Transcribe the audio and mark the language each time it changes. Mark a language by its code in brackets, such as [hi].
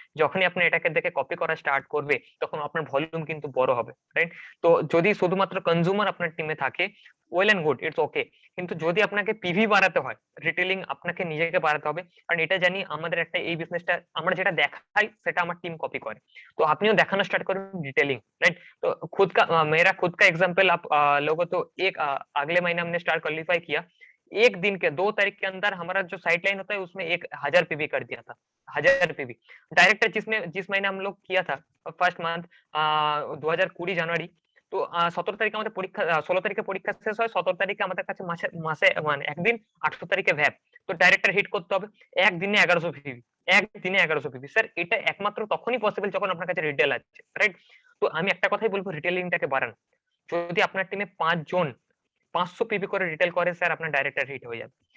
[bn] যখনই আপনি এটাকে দেখে কপি করা স্টার্ট করবে তখন আপনার ভলিউম কিন্তু বড় হবে, রাইট। তো যদি শুধুমাত্র কনজিউমার আপনার টিমে থাকে, [en] Well and good, it's okay. [bn] কিন্তু যদি আপনাকে পিভি বাড়াতে হয়, রিটেলিং আপনাকে নিজেকে বাড়াতে হবে। কারণ এটা জানি আমাদের একটা এই বিজনেসটা আমরা যেটা দেখাই সেটা আমার टीम कॉपी করে। तो আপনিও দেখানো স্টার্ট করুন डिटेलिंग, राइट। [hi] तो खुद का मेरा खुद का एग्जांपल आप लोगों तो एक अगले महीने हमने स्टार क्वालीफाई किया। एक दिन के 2 तारीख के अंदर हमारा जो साइट लाइन होता है उसमें 1000 पीवी कर दिया था, 1000 पीवी। डायरेक्टर जिस महीने हम लोग किया था फर्स्ट मंथ 2020 জানুয়ারি। [bn] তো 17 তারিখে আমাদের পরীক্ষা, 16 তারিখে পরীক্ষা শেষ হয়, 17 তারিখে আমাদের কাছে মাসে মাসে মানে একদিন, 18 তারিখে ভ্যাপ। তো ডাইরেক্টর হিট করতে হবে একদিনে 1100 পিভি, একদিনে 1100 পিভি। স্যার এটা একমাত্র তখনই পসিবল যখন আপনার কাছে রিটেল আছে, রাইট। তো আমি একটা কথাই বলবো, রিটেলিংটাকে বাড়ান। যদি আপনার টিমে 5 জন 500 পিভি করে রিটেল করে স্যার আপনার ডাইরেক্টর হিট হয়ে যাবে।